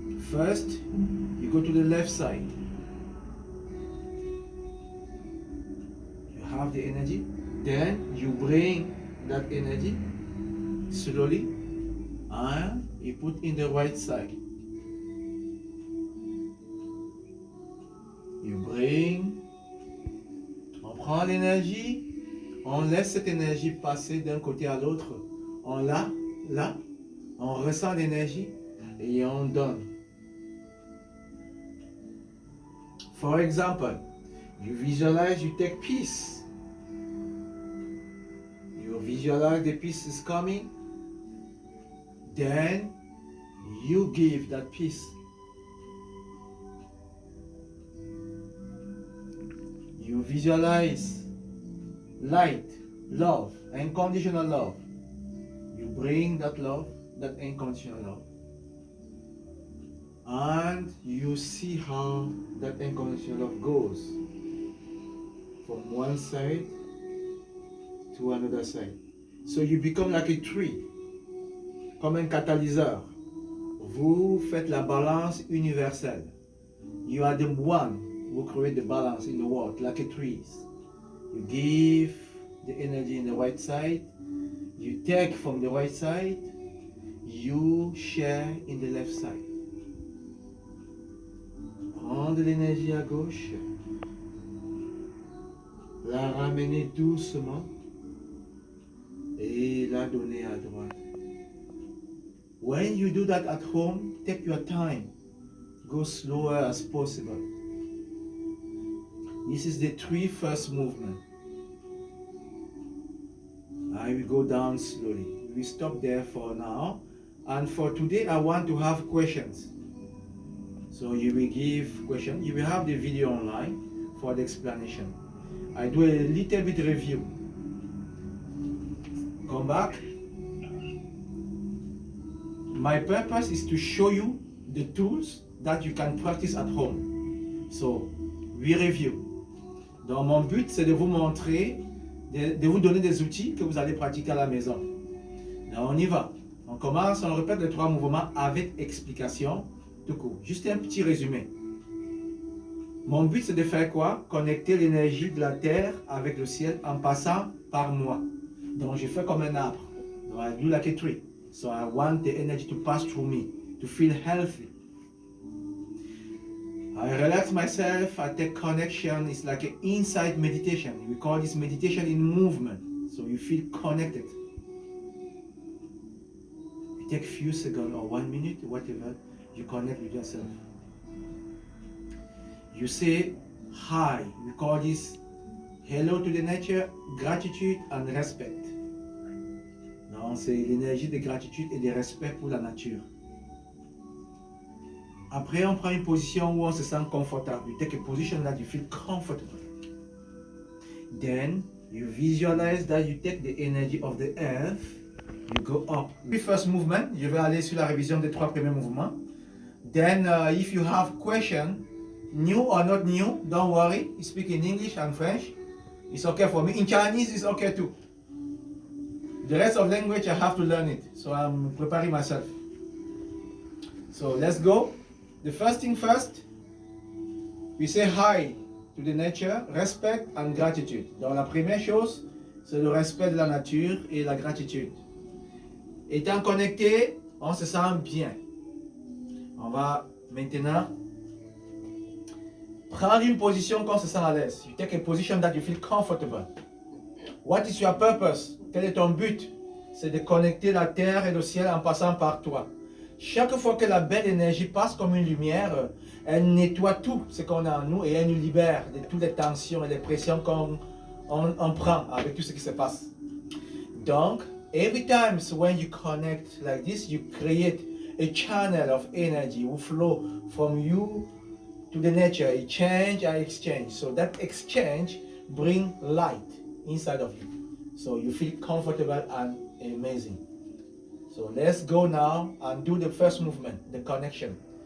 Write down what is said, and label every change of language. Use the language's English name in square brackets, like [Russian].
[English] First, you go to the left side. You have the energy. Then you bring that energy slowly and you put in the right side. You bring, [French] on prend l'énergie, on laisse cette énergie passer d'un côté à l'autre. On l'a, on ressent l'énergie et on donne. [English] For example, you visualize you take peace. You visualize the peace is coming. Then you give that peace. You visualize light, love, unconditional love. You bring that love, that unconditional love. And you see how that unconditional love goes from one side to another side. So you become like a tree, [French] comme un catalyseur. Vous faites la balance universelle. [English] You are the one who create the balance in the world, like a tree. You give the energy in the right side, you take from the right side, you share in the left side. [French] Prendre l'énergie à gauche, la ramener doucement et la donner à droite. [English] When you do that at home, take your time. Go slower as possible. This is the three first movement. I will go down slowly. We stop there for now. And for today, I want to have questions. So you will give questions. You will have the video online for the explanation. I do a little bit review. Come back. My purpose is to show you the tools that you can practice at home. So, we review. [French] Donc, mon but, c'est de vous montrer, de vous donner des outils que vous allez pratiquer à la maison. Là, on y va. On commence, on répète les trois mouvements avec explication tout court. Juste un petit résumé. Mon but, c'est de faire quoi? Connecter l'énergie de la terre avec le ciel en passant par moi. Donc, je fais comme un arbre. [English] Donc, I do like a tree. So, I want the energy to pass through me, to feel healthy. I relax myself, I take connection. It's like an inside meditation. We call this meditation in movement. So you feel connected. You take a few seconds or 1 minute, whatever, you connect with yourself. You say hi. We call this hello to the nature, gratitude and respect. [French] Non, c'est l'énergie de gratitude et de respect pour la nature. Après, on prend une position où on se sent confortable. [English] You take a position that you feel comfortable. Then, you visualize that you take the energy of the earth. You go up. The first movement, [French] je vais aller sur la révision des trois premiers mouvements. [English] Then, if you have question, new or not new, don't worry. You speak in English and French. It's okay for me. In Chinese, it's okay too. The rest of language, I have to learn it. So I'm preparing myself. So let's go. The first thing first, we say hi to the nature, respect and gratitude. [French] Donc la première chose, c'est le respect de la nature et la gratitude. Étant connecté, on se sent bien. On va maintenant prendre une position qu'on se sent à l'aise. [English] You take a position that you feel comfortable. What is your purpose? [French] Quel est ton but? C'est de connecter la terre et le ciel en passant par toi. Chaque fois que la belle énergie passe comme une lumière, elle nettoie tout ce qu'on a en nous et elle nous libère de toutes les tensions et les pressions qu'on prend avec tout ce qui se passe. [English] Donc, every time when you connect like this, you create a channel of energy will flow from you to the nature, a change and exchange. So that exchange brings light inside of you. So you feel comfortable and amazing. So let's go now and do the first movement, the connection.